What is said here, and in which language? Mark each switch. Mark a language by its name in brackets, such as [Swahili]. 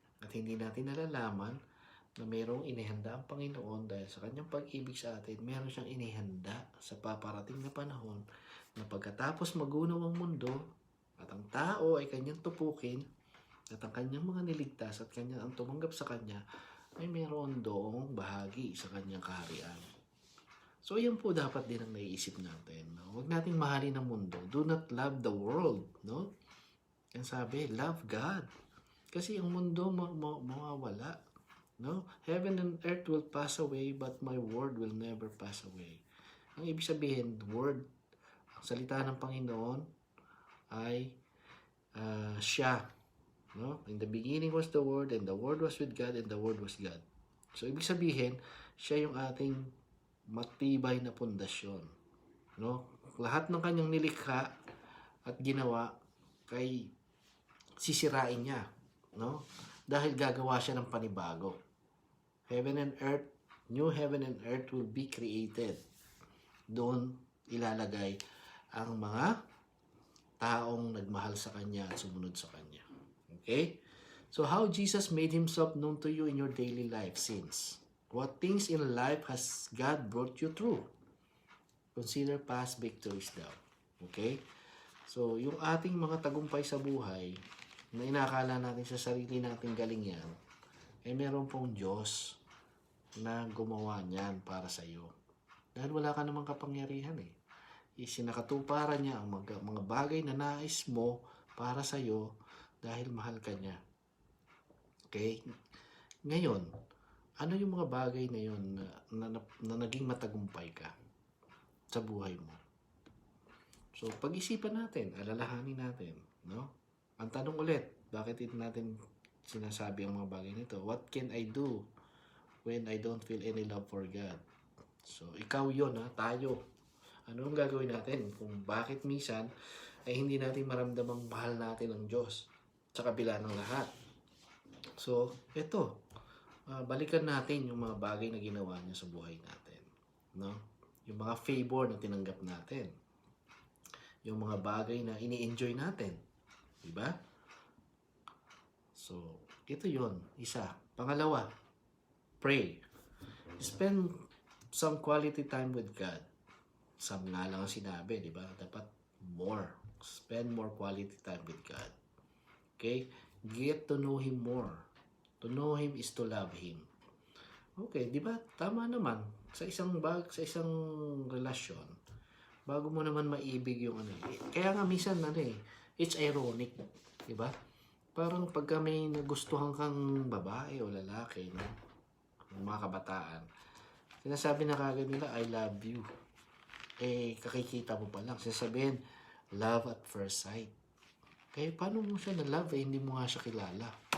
[Filipino] At hindi natin nalalaman na mayroong inihanda ang Panginoon dahil sa kanyang pag-ibig sa atin, mayroon siyang inihanda sa paparating na panahon na pagkatapos magunaw ang mundo at ang tao ay kanyang tupukin at ang kanyang mga niligtas at kanyang ang tumanggap sa kanya ay mayroon doong bahagi sa kanyang kaharian. So, yan po dapat din ang naiisip natin. No? Huwag nating mahalin ang mundo. [English] Do not love the world. No? [Filipino] Yan sabi, [English] love God. [Filipino] Kasi ang mundo mawawala. No? [English] Heaven and earth will pass away, but my word will never pass away. [Filipino] Ang ibig sabihin, word, ang salita ng Panginoon ay siya. No? [English] In the beginning was the Word, and the Word was with God, and the Word was God. [Filipino] So, ibig sabihin, siya yung ating matibay na pundasyon. No? Lahat ng kanyang nilikha at ginawa kay sisirain niya. No? Dahil gagawa siya ng panibago. [English] Heaven and earth, new heaven and earth will be created. [Filipino] Doon ilalagay ang mga taong nagmahal sa kanya at sumunod sa kanya. Okay? [English] So how Jesus made himself known to you in your daily life since? What things in life has God brought you through? Consider past victories daw. Okay? [Filipino] So, yung ating mga tagumpay sa buhay, na inakala natin sa sarili nating galing yan, eh meron pong Diyos na gumawa niyan para sa iyo. Dahil wala ka namang kapangyarihan eh. Isinakatuparan niya ang mga bagay na nais mo para sa iyo dahil mahal ka niya. Okay? Ngayon, ano yung mga bagay na yun na naging matagumpay ka sa buhay mo? So, pag-isipan natin, alalahanin natin, no? Ang tanong ulit, bakit natin sinasabi ang mga bagay nito? [English] What can I do when I don't feel any love for God? [Filipino] So, ikaw yun, tayo. Ano ang gagawin natin kung bakit minsan ay hindi natin maramdamang mahal natin ang Diyos sa kabila ng lahat? So, ito, balikan natin yung mga bagay na ginawa niya sa buhay natin. No? Yung mga favor na tinanggap natin. Yung mga bagay na ini-enjoy natin. Diba? So, ito yon isa. Pangalawa, pray. [English] Spend some quality time with God. [Filipino] Some nga lang ang sinabi, diba? [English] Dapat more. Spend more quality time with God. Okay? Get to know Him more. To know Him is to love Him. [Filipino] Okay, di ba? Tama naman. Sa isang relasyon, bago mo naman maibig yung Kaya nga minsan, [English] it's ironic. [Filipino] Di ba? Parang pagka may nagustuhan kang babae o lalaki, no? Mga kabataan, sinasabi na kagad nila, [English] I love you. [Filipino] Kakikita mo pa lang. Sinasabihin, [English] love at first sight. [Filipino] Kaya paano mo siya na-love hindi mo nga siya kilala?